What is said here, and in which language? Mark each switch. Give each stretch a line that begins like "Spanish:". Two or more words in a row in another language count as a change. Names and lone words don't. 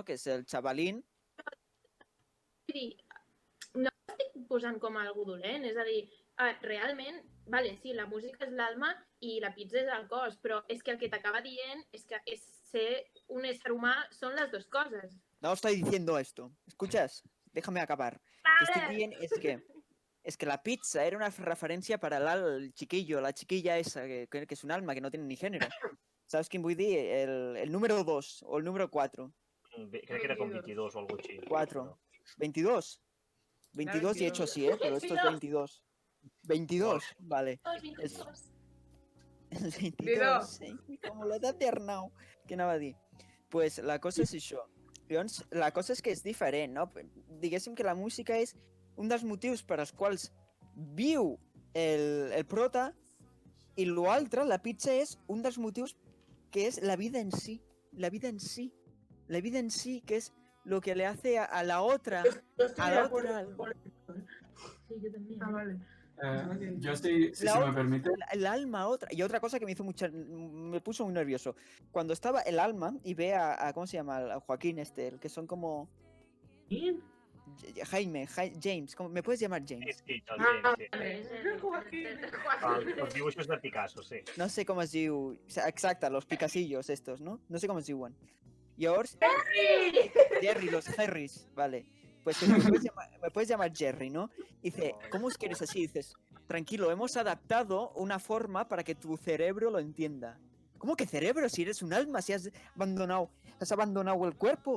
Spanish: Que es el chavalín.
Catalan: Vull dir, no ho estic posant com a algo dolent, és a dir, realment, vale, sí, la música és l'alma i la pizza és el cos, però és que el que t'acaba dient és que ser un ésser humà són les dues coses.
Spanish: No estoy diciendo esto. ¿Escuchas? Déjame acabar. Lo que estoy bien es que la pizza era una referencia para el chiquillo, la chiquilla esa, que es un alma, que no tiene ni género. ¿Sabes quién voy a decir? El número 2 o el número 4.
Catalan: Crec que era com 22 o alguna cosa així.
Spanish: 4. 22. 22 y hecho así, ¿eh? Pero esto es 22. 22, vale. Es 22.
Catalan: Sí, como l'edat d'Arnau. Què anava a dir? Pues la cosa és això. Llavors, la cosa és que és diferent, no? Diguéssim que la música és un dels motius per als quals viu el prota i l'altre, la pizza, és un dels motius que és la vida en sí.
Spanish: La vida en sí. La vida en sí, que es lo que le hace a la otra. A la otra. Sí, yo también. Ah, vale. Yo estoy, si La se me otra, permite, el alma otra. Y otra cosa que me puso muy nervioso. Cuando estaba el alma y ve a ¿cómo se llama? A Joaquín el que son como... ¿Quién? James, ¿me puedes llamar Sí, James? sí, el James, sí. Joaquín.
Catalan: Els dibuixos de Picasso, sí.
Spanish: No sé cómo
Catalan: es diu...
Spanish: O sea, exacta, los picasillos estos, ¿no? No sé cómo
Catalan: es diuen. Llavors...
Spanish: Jerry, los Jerrys, vale. Pues me puedes llamar Jerry, ¿no? Dice, ¿cómo es que eres así? Dices, tranquilo, hemos adaptado una forma para que tu cerebro lo entienda. ¿Cómo que cerebro? Si eres un alma, si has abandonado el cuerpo.